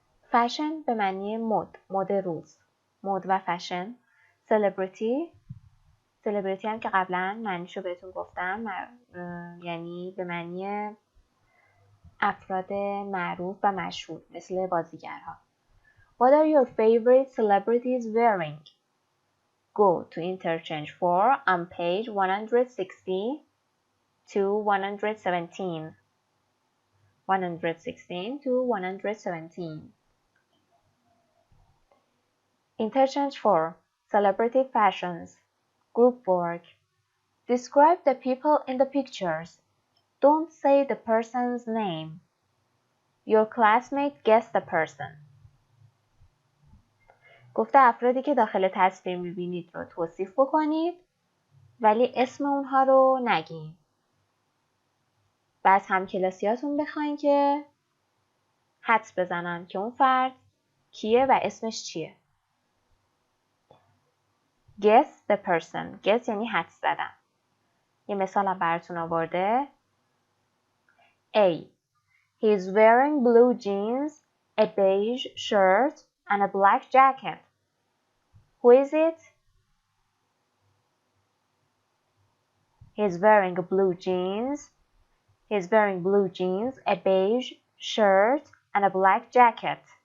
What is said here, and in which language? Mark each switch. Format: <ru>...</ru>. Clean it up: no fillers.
<fa>فشن به معنی مد روز، مد و فشن. سلبریتی هم که قبلا معنیشو بهتون گفتم، یعنی به معنی افراد معروف و مشهور مثل بازیگرها.</fa> <en>What are your favorite celebrities wearing? Go to Interchange 4 on page 160 to 117. 116 to 117. Interchange 4 Celebrity Fashions. Group work. Describe the people in the pictures. Don't say the person's name. Your classmate guessed the person.</en> <fa>گفته افرادی که داخل تصویر میبینید رو توصیف بکنید ولی اسم اونها رو نگین. و از همکلاسیاتون بخواین که حدس بزنن که اون فرد کیه و اسمش چیه.</fa> <en>Guess the person.</en> <fa>Guess یعنی حدس زدن. یه مثالم براتون آورده. A.</fa> <en>He is wearing blue jeans, a beige shirt, and a black jacket. Who is it? He is wearing blue jeans. He is wearing blue jeans, a beige shirt, and a black jacket.</en>